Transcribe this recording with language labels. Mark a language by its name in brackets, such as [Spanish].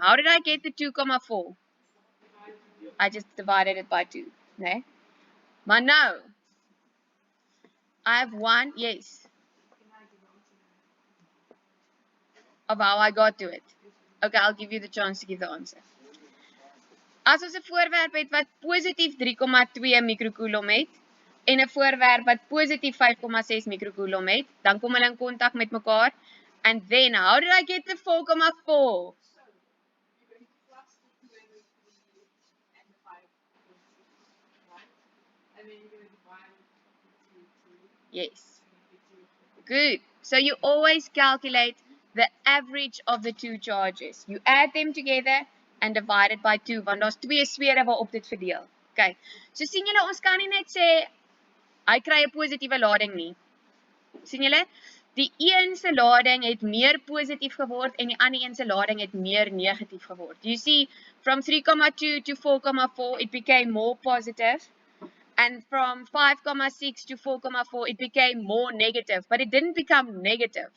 [English] How did I get the 2,4? I just divided it by 2, né? [Afrikaans] Maar nou, [English] I have one, yes. Of how I got to it. Okay, I'll give you the chance to give the answer. [Afrikaans] As ons 'n voorwerp het wat positief 3,2 microcoulomb het en 'n voorwerp wat positief 5,6 microcoulomb het, dan kom hulle in kontak met mekaar. [English] And then, how did I get the 4,4? Yes. Good. So you always calculate the average of the two charges. You add them together and divide it by 2, [Afrikaans] want daar's twee sfere waarop dit verdeel. [English] Okay. [Afrikaans] So sien julle, ons kan nie net sê hy kry 'n positiewe lading nie. Sien julle? Die een se lading het meer positief geword en die ander een se lading het meer negatief geword. [English] You see, from 3,2 to 4,4 it became more positive. And from 5,6 to 4,4 it became more negative, but it didn't become negative.